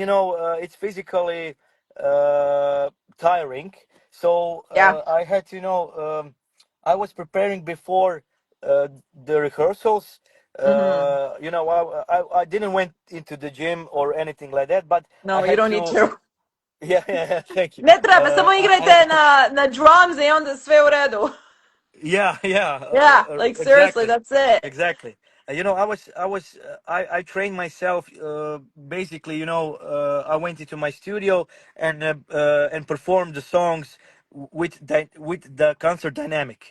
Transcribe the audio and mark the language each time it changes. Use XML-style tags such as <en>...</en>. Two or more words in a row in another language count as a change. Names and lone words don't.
<en>and it's physically uh, tiring. So Yeah. I had to, I was preparing before the rehearsals. Hmm. I didn't went into the gym or anything like that, but I No, you had don't need to. to. Yeah, yeah, thank you.</en> <bs>Ne treba, samo igrajte</bs> <en>I</en> <bs>na drums i onda sve u redu.</bs> <en>Yeah, yeah, Yeah, like seriously, exactly, that's it. exactly. I trained myself. Basically, I went into my studio and performed the songs with the concert dynamic.</en>